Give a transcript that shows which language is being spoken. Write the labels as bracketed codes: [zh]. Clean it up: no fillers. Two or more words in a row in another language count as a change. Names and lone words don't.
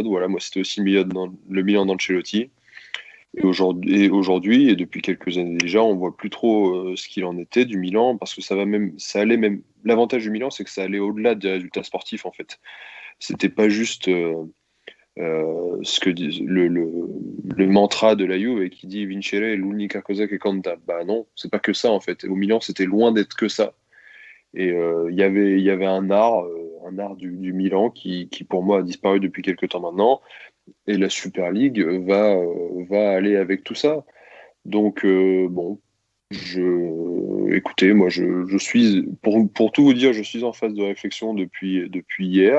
[fr] Voilà, moi c'était aussi le Milan d'Ancelotti. Et depuis quelques années déjà, on voit plus trop ce qu'il en était du Milan, parce que ça allait même. L'avantage du Milan, c'est que ça allait au-delà des résultats sportifs en fait. C'était pas juste ce que dit le mantra de la Juve qui dit [it] Vincere è l'unica cosa che conta. [fr] Bah non, c'est pas que ça en fait. Au Milan, c'était loin d'être que ça. Et il y avait un art du Milan qui pour moi a disparu depuis quelques temps maintenant. Et la Super League va aller avec tout ça. Donc bon, écoutez, moi je suis pour tout vous dire, je suis en phase de réflexion depuis hier.